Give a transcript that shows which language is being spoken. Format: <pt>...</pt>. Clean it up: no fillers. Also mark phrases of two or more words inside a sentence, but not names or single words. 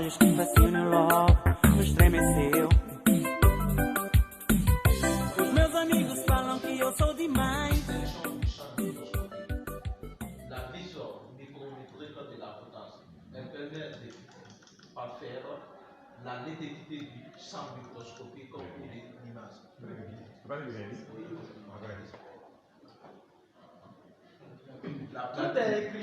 <pt>fascínio logo me estremeceu. Os meus amigos falam que eu sou demais.</pt> <fr>La vision micrométrique de la potence, elle permet de faire la netteté du champ microscopique pour l'image. Tout est écrit.</fr>